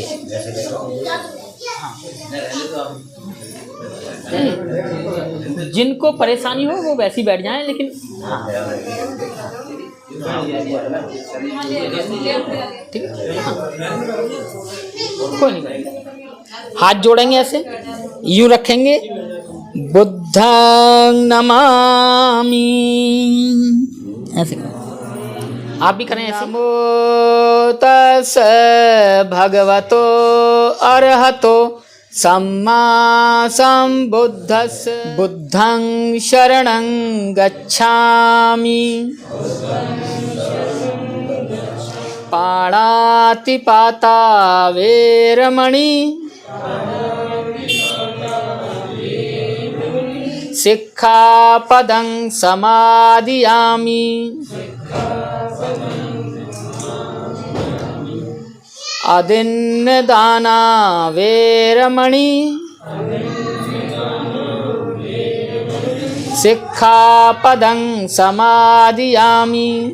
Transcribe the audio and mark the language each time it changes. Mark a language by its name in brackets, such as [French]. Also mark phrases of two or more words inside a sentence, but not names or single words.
[Hindi] हाँ, जिनको परेशानी हो वो वैसे ही बैठ जाएं, लेकिन ठीक है, कोई नहीं करेंगे। हाथ जोड़ेंगे ऐसे, यूं रखेंगे, [Pali] बुद्धं नमामि, [Hindi] ऐसे आप भी करें ऐसे। [Pali] नमो तस्सै भगवतो अरहतो सम्मा सम्बुद्धस्स बुद्धं शरणं गच्छामि पाणातिपाता वेरमणि सिक्खापदं समादियामि अदिन्नदाना वेरमणि सिक्खापदं समादियामि